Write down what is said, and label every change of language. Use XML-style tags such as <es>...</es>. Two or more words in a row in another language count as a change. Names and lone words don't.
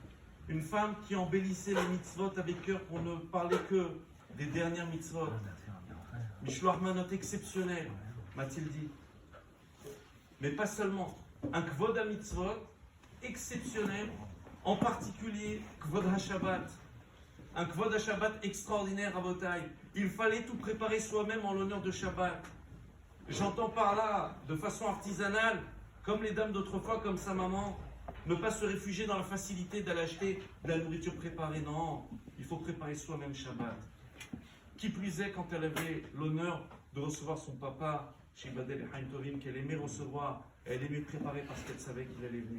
<fr>Une femme qui embellissait les mitzvot avec cœur pour ne parler que des dernières mitzvot.</fr> <he>משלוח מנות</he> <fr>exceptionnel, m'a-t-il dit. Mais pas seulement. Un kvod à mitzvot exceptionnel, en particulier</fr> <he>כבוד השבת.</he> <fr>Un</fr> <he>כבוד השבת</he> <fr>extraordinaire à Botaï. Il fallait tout préparer soi-même en l'honneur de Shabbat. J'entends par là, de façon artisanale, comme les dames d'autrefois, comme sa maman, ne pas se réfugier dans la facilité d'aller acheter de la nourriture préparée. Non, il faut préparer soi-même Shabbat. Qui plus est, quand elle avait l'honneur de recevoir son papa chez Badel et</fr> <he>חיים טובים,</he> <fr>qu'elle aimait recevoir, elle aimait préparer parce qu'elle savait qu'il allait venir.</fr>